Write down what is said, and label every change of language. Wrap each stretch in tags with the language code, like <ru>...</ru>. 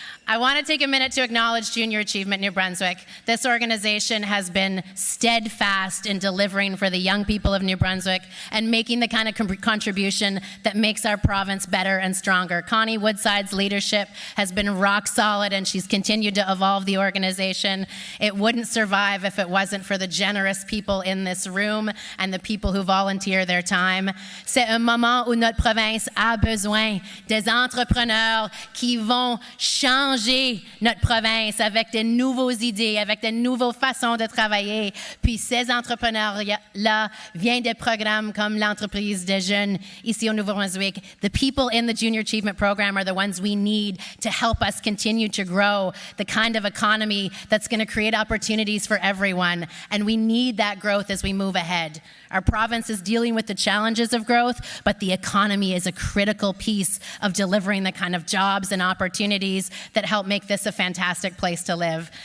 <en>I want to take a minute to acknowledge Junior Achievement New Brunswick. This organization has been steadfast in delivering for the young people of New Brunswick and making the kind of contribution that makes our province better and stronger. Connie Woodside's leadership has been rock solid, and she's continued to evolve the organization. It wouldn't survive if it wasn't for the generous people in this room and the people who volunteer their time.</en> <fr>C'est un moment où notre province a besoin des entrepreneurs qui vont changer notre province avec de nouvelles idées, avec de nouvelles façons de travailler. Puis ces entrepreneurs-là viennent de programmes comme l'entreprise des jeunes ici au Nouveau-Brunswick.</fr> <en>The people in the Junior Achievement Program are the ones we need to help us continue to grow the kind of economy that's going to create opportunities for everyone. And we need that growth as we move ahead. Our province is dealing with the challenges of growth, but the economy is a critical piece of delivering the kind of jobs and opportunities that help make this a fantastic place to live.</en>